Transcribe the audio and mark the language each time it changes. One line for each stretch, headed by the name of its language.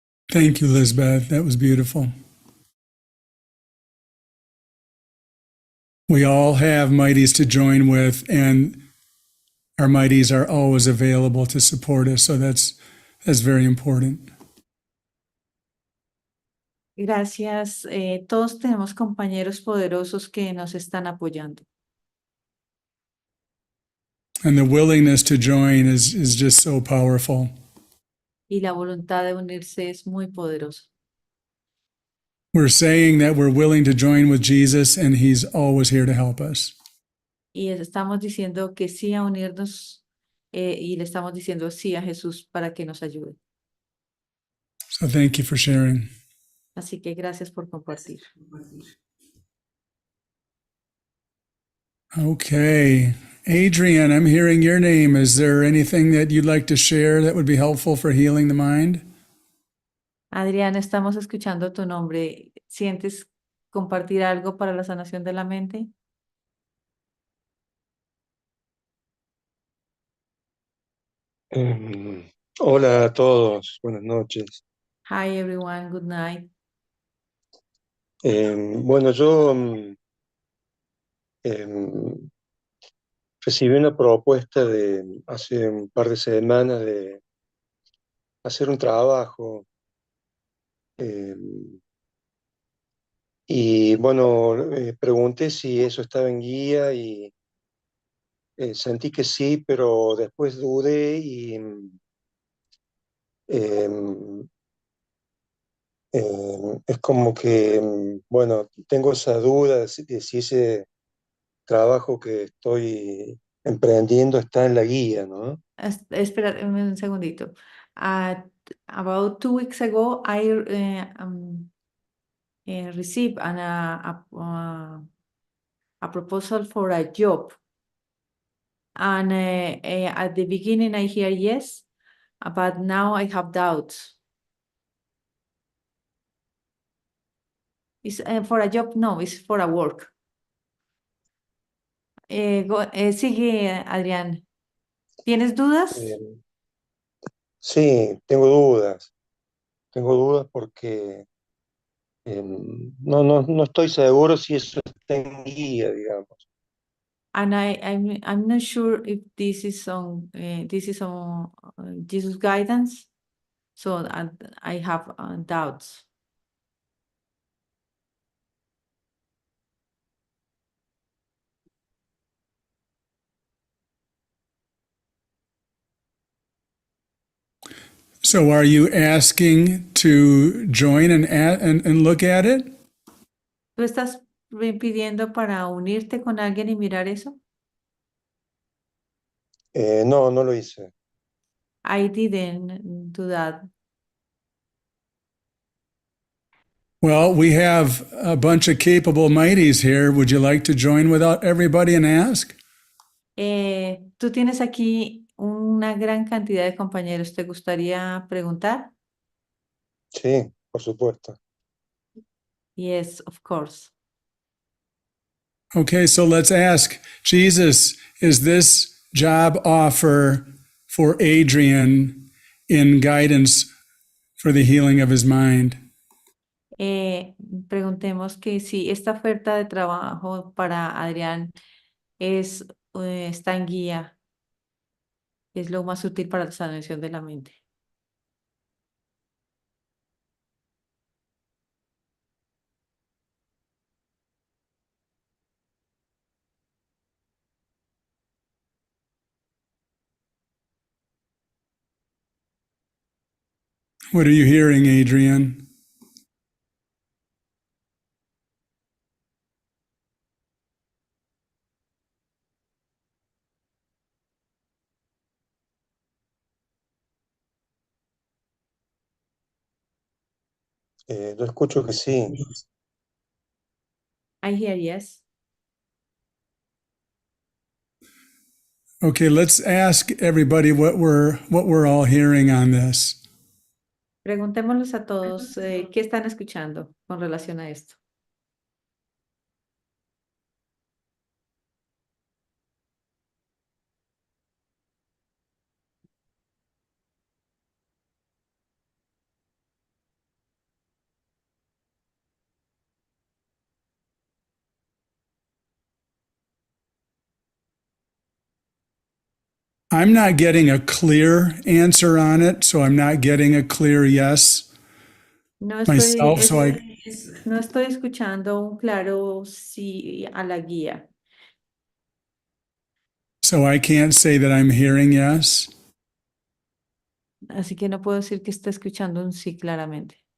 English: Thank you, Lisbeth. That was beautiful. We all have mighties to join with, and our mighties are always available to support us. So that's very important.
Spanish: Gracias. Todos tenemos compañeros poderosos que nos están apoyando.
English: And the willingness to join is just so powerful.
Spanish: Y la voluntad de unirse es muy poderosa.
English: We're saying that we're willing to join with Jesus, and he's always here to help us.
Spanish: Y estamos diciendo que sí a unirnos y le estamos diciendo sí a Jesús para que nos ayude.
English: So thank you for sharing.
Spanish: Así que gracias por compartir.
English: Okay. Adrian, I'm hearing your name. Is there anything that you'd like to share that would be helpful for healing the mind?
Spanish: Adrián, estamos escuchando tu nombre. ¿Sientes compartir algo para la sanación de la mente? Hola a todos, buenas noches.
English: Hi everyone, good night.
Spanish: Bueno, yo em, recibí una propuesta de hace un par de semanas de hacer un trabajo em, y bueno, pregunté si eso estaba en guía y sentí que sí, pero después dudé y em, es como que, bueno, tengo esa duda de si ese trabajo que estoy emprendiendo está en la guía, ¿no? Espera un segundito.
English: About 2 weeks ago, I received a proposal for a job. And at the beginning, I hear yes, but now I have doubts. It's for a job? No, it's for a work.
Spanish: Sigue, Adrián. ¿Tienes dudas? Sí, tengo dudas. Tengo dudas porque no estoy seguro si eso está en guía, digamos.
English: And I'm not sure if this is on Jesus guidance. So I have doubts. So are you asking to join and look at it?
Spanish: ¿Tú estás pidiendo para unirte con alguien y mirar eso? No, no lo hice.
English: I didn't do that. Well, we have a bunch of capable mighties here. Would you like to join with everybody and ask?
Spanish: Tú tienes aquí una gran cantidad de compañeros. ¿Te gustaría preguntar? Sí, por supuesto.
English: Yes, of course. Okay, so let's ask Jesus, is this job offer for Adrian in guidance for the healing of his mind?
Spanish: Preguntemos que si esta oferta de trabajo para Adrián está en guía, es lo más útil para la sanación de la mente.
English: What are you hearing, Adrian?
Spanish: Yo escucho que sí.
English: I hear yes. Okay, let's ask everybody what we're all hearing on this.
Spanish: Preguntémosles a todos qué están escuchando con relación a esto.
English: I'm not getting a clear answer on it, so I'm not getting a clear yes
Spanish: No
English: myself.
Spanish: no estoy escuchando un claro sí a la guía.
English: So I can't say that I'm hearing yes.
Spanish: Así que no puedo decir que está escuchando un sí claramente.